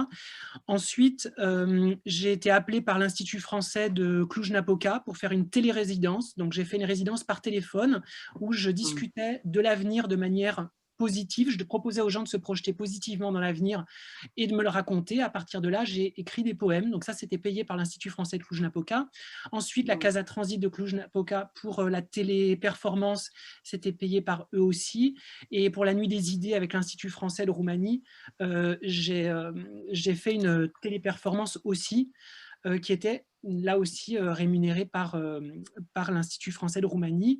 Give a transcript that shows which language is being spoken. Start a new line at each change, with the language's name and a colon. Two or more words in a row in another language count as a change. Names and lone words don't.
French: Ensuite, j'ai été appelée par l'Institut français de Cluj-Napoca pour faire une télérésidence. Donc j'ai fait une résidence par téléphone où je discutais de l'avenir de manière positive. Je proposais aux gens de se projeter positivement dans l'avenir et de me le raconter. À partir de là, j'ai écrit des poèmes. Donc ça, c'était payé par l'Institut français de Cluj-Napoca. Ensuite, la Casa Transit de Cluj-Napoca pour la téléperformance, c'était payé par eux aussi. Et pour la Nuit des idées avec l'Institut français de Roumanie, j'ai fait une téléperformance aussi qui était là aussi rémunéré par l'Institut français de Roumanie.